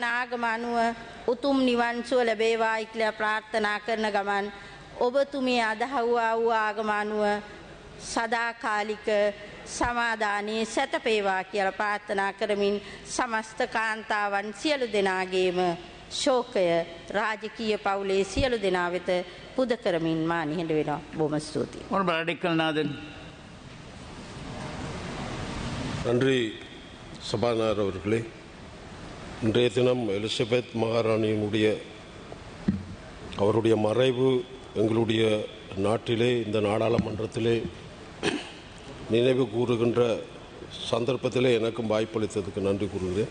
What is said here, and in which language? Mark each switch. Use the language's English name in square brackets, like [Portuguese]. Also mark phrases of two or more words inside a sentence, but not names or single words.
[Sinhala] ආගම අනුව උතුම් නිවන් සුව ලැබේවායි කියලා ප්‍රාර්ථනා කරන ගමන් ඔබතුමිය අදහුවා වූ ආගම අනුව සදාකාලික සමාදානයේ සැතපේවා කියලා ප්‍රාර්ථනා කරමින් සමස්ත කාන්තාවන් සියලු දෙනාගේම ශෝකය රාජකීය පවුලේ සියලු දෙනා වෙත පුද කරමින් මා නිහඬ වෙනවා. බොහොම ස්තුතියි. [Tamil] அடிக்கல்நாதன். நன்றி சபாநாயகர் அவர்களே. இன்றைய தினம் எலிசபெத் மகாராணியினுடைய அவருடைய மறைவு எங்களுடைய நாட்டிலே இந்த நாடாளுமன்றத்திலே நினைவு கூறுகின்ற சந்தர்ப்பத்திலே எனக்கும் வாய்ப்பளித்ததுக்கு நன்றி கூறுகிறேன்.